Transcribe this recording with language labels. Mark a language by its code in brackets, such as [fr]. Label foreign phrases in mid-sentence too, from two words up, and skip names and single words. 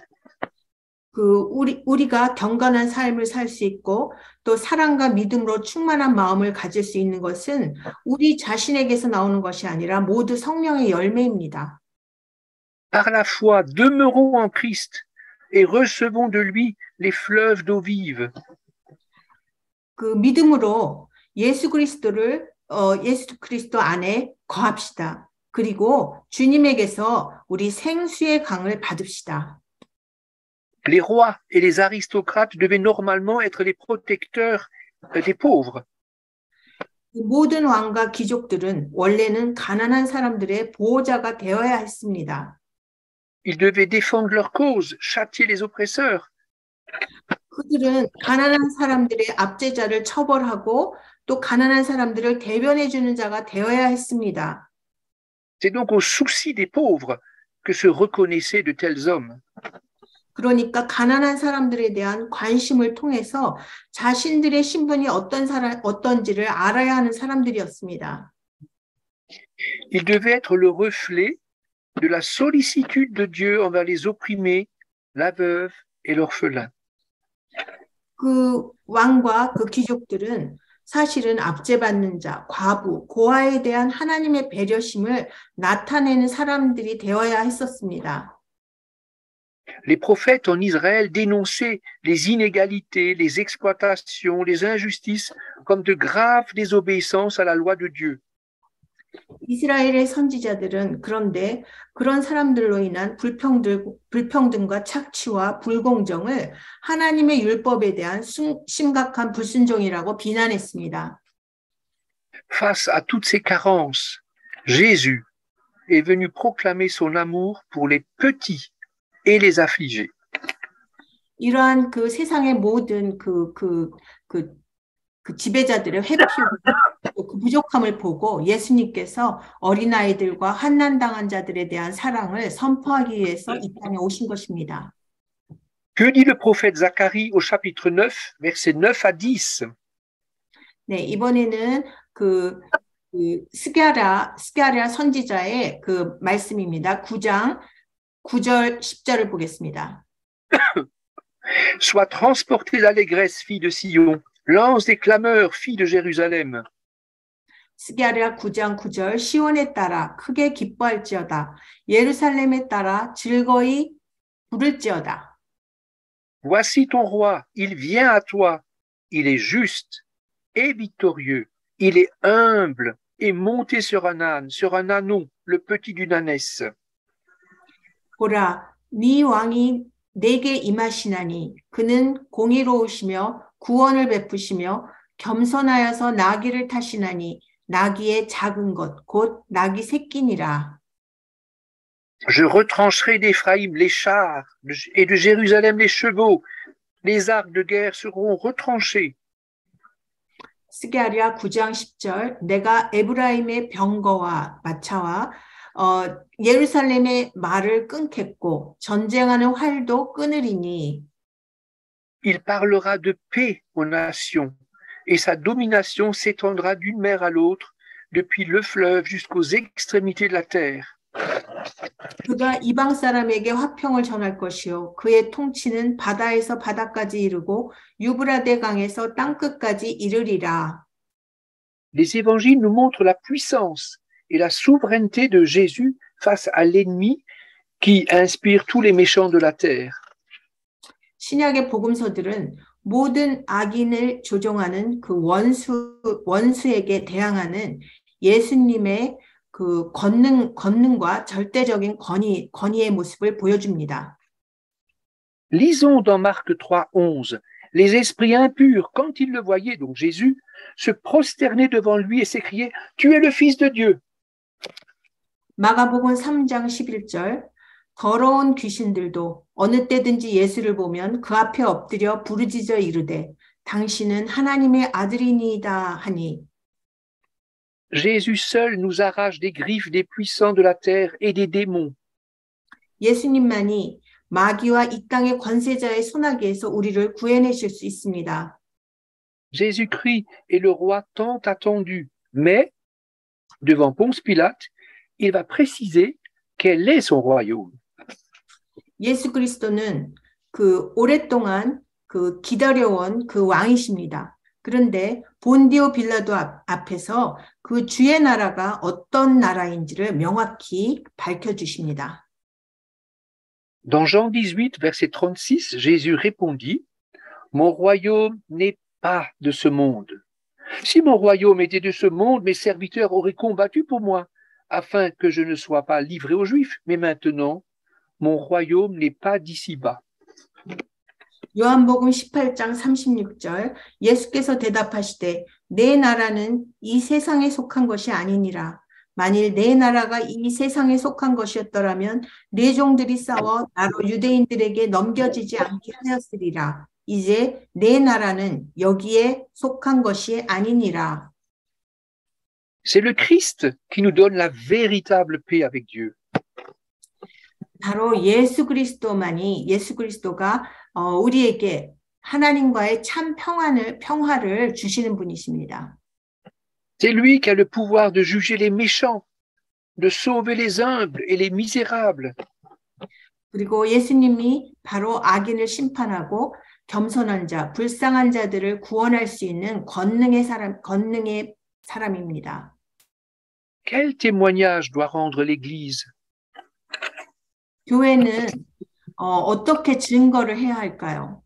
[ko] 우리가 경건한 삶을 살 수 있고 또 사랑과 믿음으로 충만한 마음을 가질 수 있는 것은 우리 자신에게서 나오는 것이 아니라 모두 성령의 열매입니다. [fr] Par la foi, demeurons en Christ et recevons de lui les fleuves d'eau vive. [ko] 그 믿음으로 예수 그리스도 안에 거합시다. 그리고 주님에게서 우리 생수의 강을 받읍시다. [fr] Les rois et les aristocrates devaient normalement être les protecteurs des pauvres. [ko] 모든 왕과 귀족들은 원래는 가난한 사람들의 보호자가 되어야 했습니다. [fr] Ils devaient défendre leur cause, châtier les oppresseurs. [ko] 그들은 가난한 사람들의 압제자를 처벌하고 또 가난한 사람들을 대변해 주는 자가 되어야 했습니다. [fr] C'est donc au souci des pauvres que se reconnaissaient de tels hommes. [ko] 그러니까 가난한 사람들에 대한 관심을 통해서 자신들의 신분이 어떤지를 알아야 하는 사람들이었습니다. [fr] Ils devaient être le reflet de la sollicitude de Dieu envers les opprimés, la veuve et l'orphelin. [ko] 그 왕과 그 귀족들은 사실은 압제받는 자, 과부, 고아에 대한 하나님의 배려심을 나타내는 사람들이 되어야 했었습니다. [fr] Les prophètes en Israël dénonçaient les inégalités, les exploitations, les injustices comme de graves désobéissances à la loi de Dieu. [ko] 이스라엘의 선지자들은 그런데 그런 사람들로 인한 불평등과 착취와 불공정을 하나님의 율법에 대한 심각한 불순종이라고 비난했습니다. [fr] Face à toutes ces carences, Jésus est venu proclamer son amour pour les petits et les affligés. [ko] 이러한 그 세상의 모든 그 지배자들의 회피와 그 부족함을 보고 예수님께서 어린아이들과 환난당한 자들에 대한 사랑을 선포하기 위해서 이 땅에 오신 것입니다. [fr] Que dit le prophète Zacharie au chapitre 9, versets 9 à 10? [ko] 네, 이번에는 그 스가랴 선지자의 그 말씀입니다. 9장 9절 10절을 보겠습니다. [fr] Sois transportée d'allégresse, fille de Sion, lance des clameurs, fille de Jérusalem. [ko] 스가랴 9장 9절 시온에 따라 크게 기뻐할지어다. 예루살렘에 따라 즐거이 부를지어다. [fr] Voici ton roi, il vient à toi, il est juste et victorieux, il est humble et monté sur un âne, sur un ânon, le petit d'une ânesse. [ko] 보라, 네 왕이 내게 임하시나니 그는 공의로우시며 구원을 베푸시며 겸손하여서 나귀를 타시나니 나귀의 작은 것, 곧 나귀 새끼니라. [fr] Je retrancherai d'Éphraïm les chars et de Jérusalem les chevaux. Les arcs de guerre seront retranchés. [ko] 스가랴 9장 10절 내가 에브라임의 병거와 마차와 예루살렘의 말을 끊겠고 전쟁하는 활도 끊으리니. [fr] Il parlera de paix aux nations et sa domination s'étendra d'une mer à l'autre depuis le fleuve jusqu'aux extrémités de la terre. [ko] 그가 이방 사람에게 화평을 전할 것이요 그의 통치는 바다에서 바다까지 이르고 유브라데 강에서 땅끝까지 이르리라. [fr] Les évangiles nous montrent la puissance et la souveraineté de Jésus face à l'ennemi qui inspire tous les méchants de la terre. [ko] 신약의 복음서들은 모든 악인을 조종하는 그 원수에게 대항하는 예수님의 그 권능과 절대적인 권위의 모습을 보여줍니다. [fr] Lisons dans Marc 3:11. Les esprits impurs, quand ils le voyaient, donc Jésus, se prosternaient devant lui et s'écriaient « Tu es le Fils de Dieu ». [ko] 마가복음 3장 11절 더러운 귀신들도 어느 때든지 예수를 보면 그 앞에 엎드려 부르짖어 이르되 당신은 하나님의 아들이니이다 하니. [fr] Jésus seul nous arrache des griffes des puissants de la terre et des démons. [ko] 예수님만이 마귀와 이 땅의 권세자의 손아귀에서 우리를 구해내실 수 있습니다. [fr] Jésus-Christ est le roi tant attendu, mais devant Ponce Pilate, il va préciser quel est son royaume. [ko] 예수 그리스도는 그 오랫동안 그 기다려온 그 왕이십니다. 그런데 본디오 빌라도 앞에서 그 주의 나라가 어떤 나라인지를 명확히 밝혀주십니다. [fr] Dans Jean 18, verset 36, Jésus répondit, « Mon royaume n'est pas de ce monde. Si mon royaume était de ce monde, mes serviteurs auraient combattu pour moi, afin que je ne sois pas livré aux Juifs, mais maintenant, mon royaume n'est pas d'ici-bas. [ko] 요한복음 18장 36절 예수께서 대답하시되 내 나라는 이 세상에 속한 것이 아니니라. 만일 내 나라가 이 세상에 속한 것이었더라면 내 종들이 싸워 나로 유대인들에게 넘겨지지 않게 하였으리라. 이제 내 나라는 여기에 속한 것이 아니니라. [fr] C'est le Christ qui nous donne la véritable paix avec Dieu. [ko] 바로 예수 그리스도가 우리에게 하나님과의 참 평화를 주시는 분이십니다. [fr] C'est lui qui a le pouvoir de juger les méchants, de sauver les humbles et les misérables. [ko] 그리고 예수님이 바로 악인을 심판하고 겸손한 자, 불쌍한 자들을 구원할 수 있는 권능의 사람입니다. [fr] Quel témoignage doit rendre l'Église? [ko] 교회는 어떻게 증거를 해야 할까요?